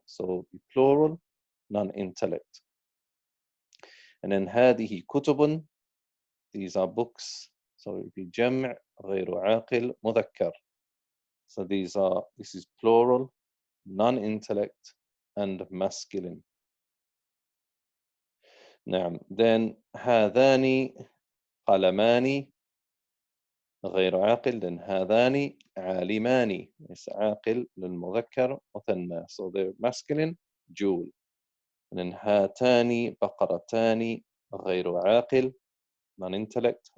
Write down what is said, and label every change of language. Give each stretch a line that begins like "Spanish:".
English: So plural, non-intellect. And then
Arabic: هذه كتب.
English: these are books. So it would be
Arabic: جمع غير عاقل مذكر.
English: So this is plural, non-intellect, and masculine.
Arabic: نعم. Then هذان قلمان غير عاقل. Then هذان عالمان. It's عاقل للمذكر مثنى.
English: So they're masculine, جول.
Arabic: And then هاتان بقرتان غير عاقل, non-intellect.